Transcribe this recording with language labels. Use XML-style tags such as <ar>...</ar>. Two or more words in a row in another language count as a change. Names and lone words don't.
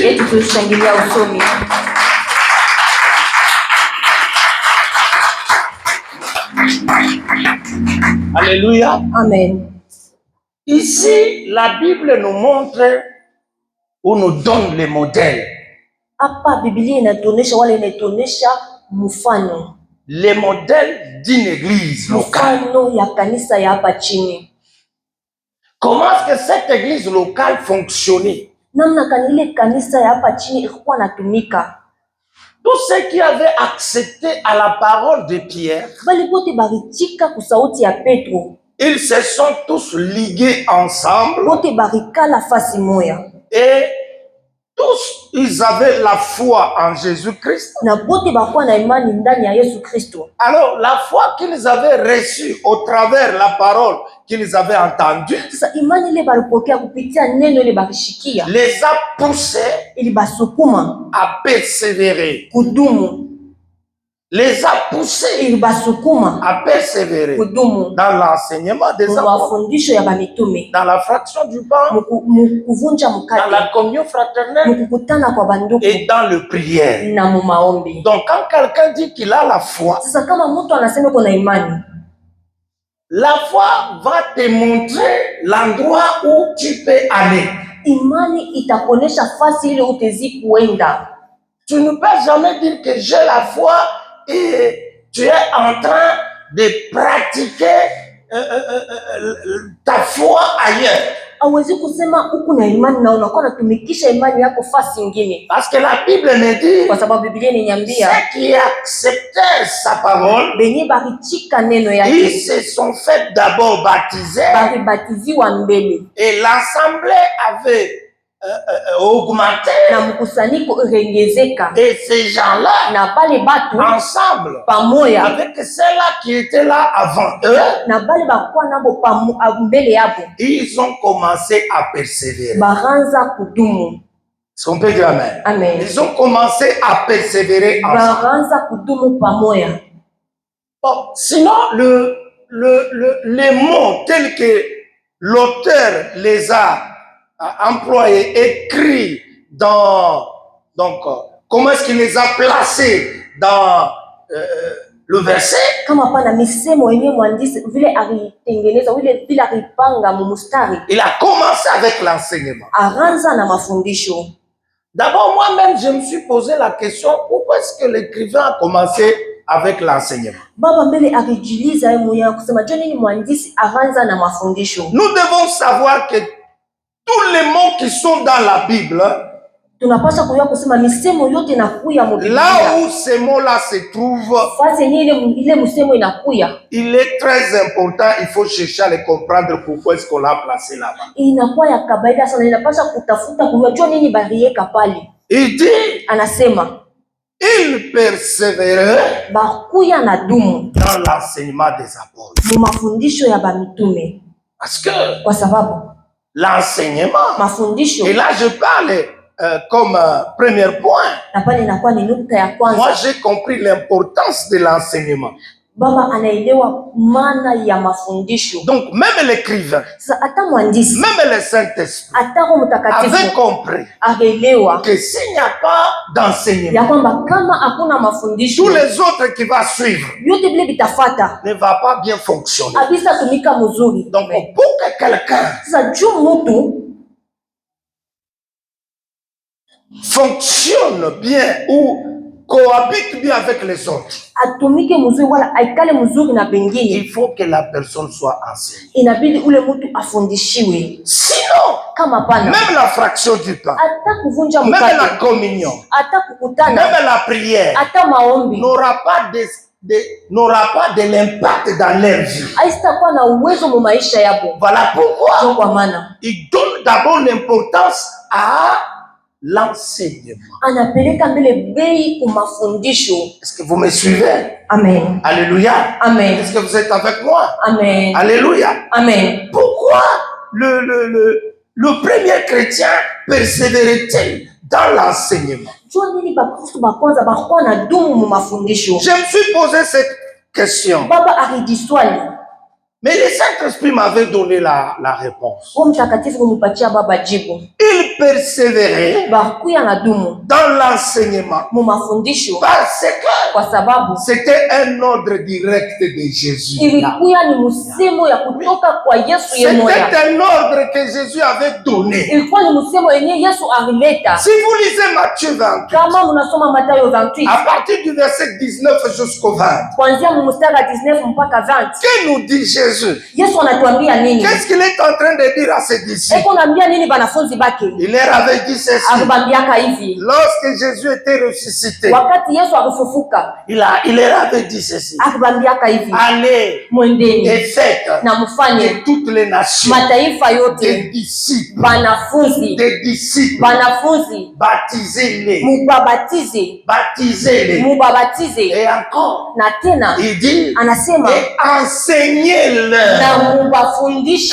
<sw>Et tutashangilia usomi. Alléluia. Amen.</sw> <fr>Ici, la Bible nous montre ou nous donne les modèles.</fr> <sw>Hapa Biblia inatuonesha wale inatuonesha mfano.</sw> <fr>Les modèles d'une église locale.</fr> <sw>Mfano ya kanisa ya hapa chini.</sw> <fr>Comment est-ce que cette église locale fonctionnait?</fr> <sw>Namna gani ile kanisa ya hapa chini ilikuwa natumika.</sw> <fr>Tous ceux qui avaient accepté à la parole de Pierre,</fr> <sw>Bali bote baritika ku sauti ya Petro.</sw> <fr>ils se sont tous ligués ensemble.</fr> <sw>Bote barikala fasi moya.</sw> <fr>Et tous, ils avaient la foi en Jésus-Christ.</fr> <sw>Na bote bakuwa na imani ndani ya Yesu Kristo.</sw> <fr>Alors, la foi qu'ils avaient reçue au travers la parole qu'ils avaient entendue,</fr> <sw>Sasa imani ile balipokea kupitia neno ile barishikia.</sw> <fr>les a poussés</fr> <sw>Ili basukuma</sw> <fr>à persévérer.</fr> <sw>kudumu.</sw> <fr>Les a poussés</fr> <sw>Ili basukuma</sw> <fr>à persévérer</fr> <sw>kudumu.</sw> <fr>dans l'enseignement des apôtres,</fr> <sw>Mafundisho ya bamitume.</sw> <fr>dans la fraction du pain,</fr> <sw>Mukuvunja</sw> <fr>dans</fr> <sw>mukate.</sw> <fr>la communion fraternelle</fr> <sw>Mukukutana kwa banduku.</sw> <fr>et dans le prière.</fr> <sw>Na mu maombi.</sw> <fr>Donc, quand quelqu'un dit qu'il a la foi,</fr> <sw>Sasa kama mtu anasema kuna imani,</sw> <fr>la foi va te montrer l'endroit où tu peux aller.</fr> <sw>imani itakuonesha fasi ile utezi kuenda.</sw> <fr>Tu ne peux jamais dire que j'ai la foi et tu es en train de pratiquer ta foi ailleurs.</fr> <sw>Hauwezi kusema huku na imani na unakuwa unatumikisha imani yako fasi ingine.</sw> <fr>Parce que la Bible me dit,</fr> <sw>Kwa sababu Biblia inaniambia</sw> <fr>ceux qui acceptaient sa parole,</fr> <sw>benye barichika neno</sw> <fr>ils</fr> <sw>yake</sw> <fr>se sont fait d'abord baptiser</fr> <sw>baribatiziwa mbele</sw> <fr>et l'assemblée avait augmenté.</fr> <sw>na mkusanyiko irengezeka</sw> <fr>Et ces gens-là,</fr> <sw>na pale batu</sw> <fr>ensemble,</fr> <sw>pamoya</sw> <fr>avec ceux-là qui étaient là avant eux,</fr> <sw>na bale bakuwa nabo mbele yabo</sw> <fr>ils ont commencé à persévérer.</fr> <sw>baranza kudumu.</sw> <fr>Est-ce qu'on peut dire amen? Amen. Ils ont commencé à persévérer ensemble.</fr> <sw>Baranza kudumu pamoya.</sw> <fr>Bon, sinon, les mots tels que l'auteur les a employés, écrits dans... Donc, comment est-ce qu'il les a placés dans le verset?</fr> <sw>Kama pana misemo yenyewe mwandishi vile alitengeneza vile alipanga mumustari.</sw> <fr>Il a commencé avec l'enseignement.</fr> <sw>Aranza na mafundisho.</sw> <fr>D'abord, moi-même, je me suis posé la question, pourquoi est-ce que l'écrivain a commencé avec l'enseignement?</fr> <sw>Baba mbele akijiuliza yeye mwenyewe kusema je, nini mwandishi aranza na mafundisho?</sw> <fr>Nous devons savoir que tous les mots qui sont dans la Bible,</fr> <sw>Tunapaswa kujua kusema misemo yote inakuya mu Biblia.</sw> <fr>là où ces mots-là se trouvent,</fr> <sw>Fasi yenyewe ile msemo inakuya.</sw> <fr>il est très important, il faut chercher à les comprendre pourquoi est-ce qu'on l'a placé là-bas.</fr> <sw>Inakuwa ya kawaida sana, inapaswa kutafuta kujua nini baliweka pale.</sw> <fr>Il dit,</fr> <sw>Anasema</sw> <fr>il persévérait</fr> <sw>bakuya na dumu</sw> <fr>dans l'enseignement des apôtres.</fr> <sw>mu mafundisho ya bamitume.</sw> <fr>Parce que</fr> <sw>Kwa sababu</sw> <fr>l'enseignement,</fr> <sw>mafundisho</sw> <fr>et là je parle comme premier point,</fr> <sw>na pale inakuwa ni nukta ya</sw> <fr>moi</fr> <sw>kwanza.</sw> <fr>j'ai compris l'importance de l'enseignement.</fr> <sw>Baba anaelewa maana ya mafundisho.</sw> <fr>Donc même l'écrivain,</fr> <sw>Sasa hata mwandishi,</sw> <fr>même le Saint-Esprit</fr> <sw>hata Roho</sw> <fr>avait</fr> <sw>Mtakatifu</sw> <fr>compris</fr> <sw>aelewa</sw> <fr>que s'il n'y a pas d'enseignement,</fr> <sw>ya kwamba kama hakuna mafundisho</sw> <fr>tous les autres qui vont suivre</fr> <sw>vyote vile vitafata</sw> <fr>ne va pas bien fonctionner.</fr> <sw>abisa tumika mzuri.</sw> <fr>Donc pour que quelqu'un</fr> <sw>Sasa juu mtu</sw> <fr>fonctionne bien ou cohabite bien avec les autres,</fr> <sw>atumike mzuri wala aikale mzuri na bengine,</sw> <fr>il faut que la personne soit enseignée.</fr> <sw>inabidi ule mtu afundishiwe.</sw> <fr>Sinon,</fr> <sw>Kama pana</sw> <fr>même la fraction du pain,</fr> <sw>hata kuvunja</sw> <fr>même la</fr> <sw>mkate,</sw> <fr>communion,</fr> <sw>hata kukutana,</sw> <fr>même la prière</fr> <sw>hata maombi</sw> <fr>n'aura pas de l'impact dans leur vie.</fr> <sw>haitakuwa na uwezo mu maisha yako.</sw> <fr>Voilà pourquoi</fr> <sw>Ndio kwa maana</sw> <fr>il donne d'abord l'importance à l'enseignement.</fr> <sw>anapeleka mbele bei ku mafundisho.</sw> <fr>Est-ce que vous me suivez? Amen. Alléluia. Amen. Est-ce que vous êtes avec moi? Amen. Alléluia. Amen. Pourquoi le premier chrétien persévérait-il dans l'enseignement?</fr> <sw>Jua nini bakristo bakwanza bakuwa na dumu mu mafundisho?</sw> <fr>Je me suis posé cette question.</fr> <sw>Baba alijiswali</sw> <fr>Mais le Saint-Esprit m'avait donné la réponse.</fr> <sw>Roho Mtakatifu kunipatia baba jibu.</sw> <fr>Il persévérait</fr> <sw>Bakuya na dumu</sw> <fr>dans l'enseignement</fr> <sw>mu mafundisho</sw> <fr>parce que</fr> <sw>kwa sababu</sw> <fr>c'était un ordre direct de Jésus.</fr> <sw>ilikuya ni msemo ya kutoka kwa Yesu yemoya.</sw> <fr>C'était un ordre que Jésus avait donné.</fr> <sw>Ilikuwa ni msemo yenye Yesu alileta.</sw> <fr>Si vous lisez Matthieu 28,</fr> <sw>Kama mnasoma Mathayo 28</sw> <fr>à partir du verset 19 jusqu'au 20,</fr> <sw>kuanzia mstari wa 19 mpaka 20,</sw> <fr>que nous dit Jésus?</fr> <sw>Yesu anatuambia nini?</sw> <fr>Qu'est-ce qu'il est en train de dire à ses disciples?</fr> <sw>Eko naambia nini banafunzi bake?</sw> <fr>Il leur avait dit ceci.</fr> <sw>Akubambiaka hivi.</sw> <fr>Lorsque Jésus était ressuscité,</fr> <sw>Wakati Yesu alifufuka,</sw> <fr>il leur avait dit ceci.</fr> <sw>akubambiaka hivi.</sw> <fr>Allez</fr> <sw>Mwendeni</sw> <fr>et faites</fr> <sw>na mfanye</sw> <fr>de toutes les nations</fr> <sw>mataifa</sw> <fr>des</fr> <sw>yote</sw> <fr>disciples.</fr> <sw>banafunzi.</sw> <fr>Des disciples.</fr> <sw>Banafunzi</sw> <fr>Baptisez-les.</fr> <sw>mubabatize.</sw> <fr>Baptisez-les.</fr> <sw>Mubabatize.</sw> <fr>Et encore,</fr> <sw>Na tena</sw> <fr>il dit,</fr> <sw>anasema</sw> <fr>et enseignez-leur.</fr> <sw>na mubafundishe.</sw>